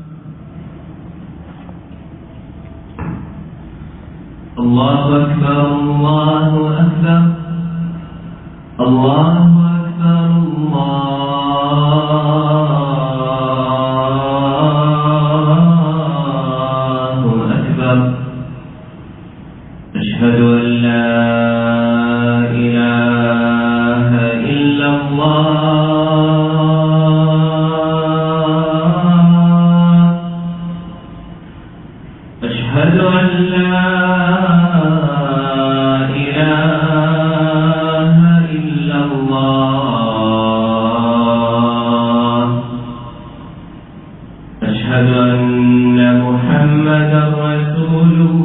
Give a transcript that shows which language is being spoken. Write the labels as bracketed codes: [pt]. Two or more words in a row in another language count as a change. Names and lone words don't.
[ar] الله أكبر الله أكبر الله أكبر الله أكبر. أشهد أن لا إله إلا الله أشهد أن لا إله إلا الله أشهد أن محمدا رسول